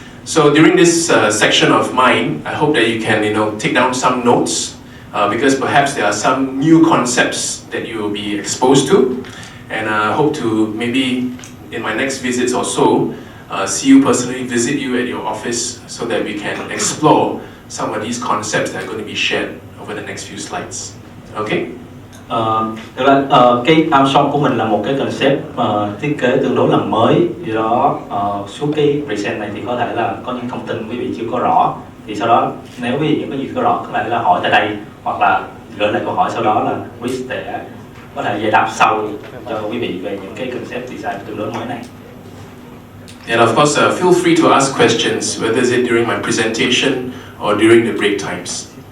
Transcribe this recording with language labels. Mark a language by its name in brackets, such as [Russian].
[English] So during this section of mine, I hope that you can take down some notes because perhaps there are some new concepts that you will be exposed to, and I hope to maybe in my next visits or so see you personally, visit you at your office so that we can explore some of these concepts that are going to be shared over the next few slides. Okay? [Vietnamese] Thực ra cái Armstrong của mình là một cái concept thiết kế tương đối là mới, do đó suốt cái present này thì có thể là có những thông tin quý vị chưa có rõ, thì sau đó nếu quý vị những cái gì chưa rõ có thể là hỏi tại đây hoặc là gửi lại câu hỏi, sau đó là Chris sẽ có thể giải đáp sau cho quý vị về những cái concept design tương đối mới này. [English] And of course, feel free to ask questions, whether it's during my presentation or during the break times.